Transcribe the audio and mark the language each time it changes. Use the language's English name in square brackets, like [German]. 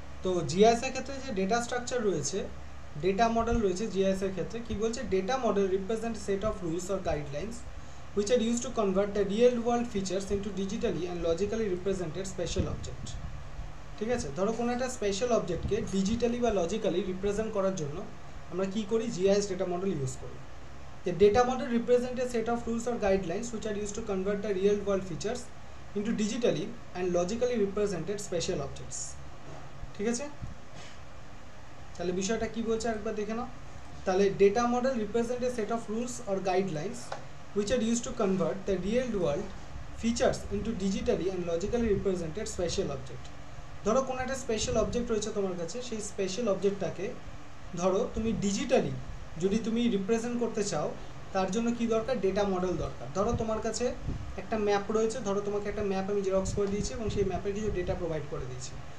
[Bangla] তো জিআইএস এর ক্ষেত্রে যে ডেটা স্ট্রাকচার রয়েছে, ডেটা মডেল রয়েছে জিআইএস এর ক্ষেত্রে, কি বলছে, [English] Data model represent set of rules or guidelines which are used to convert the real world features into digitally and logically represented special object। [Bangla] ঠিক আছে, ধরো কোনো একটা স্পেশাল অবজেক্টকে ডিজিটালি বা লজিক্যালি রিপ্রেজেন্ট করার জন্য আমরা কি করি, জিআইএস ডেটা মডেল ইউজ করি। [English] The data model represents a set of rules or guidelines which are used to convert the real world features into digitally and logically represented special objects। [Bangla] ঠিক আছে, তাহলে বিষয়টা কি বলছে একবার দেখে নাও। তাহলে [English] Data model represent a set of rules or guidelines which are used to convert the real world features into digitally and logically represented special object। [Bangla] ধরো কোনো একটা স্পেশাল অবজেক্ট রয়েছে তোমার কাছে, সেই স্পেশাল অবজেক্টটাকে ধরো তুমি ডিজিটালি যদি তুমি রিপ্রেজেন্ট করতে চাও, তার জন্য কি দরকার, ডেটা মডেল দরকার। ধরো তোমার কাছে একটা ম্যাপ রয়েছে, ধরো তোমাকে একটা ম্যাপ আমি জেরক্স করে দিয়েছি এবং সেই ম্যাপের কিছু ডেটা প্রোভাইড করে দিয়েছি।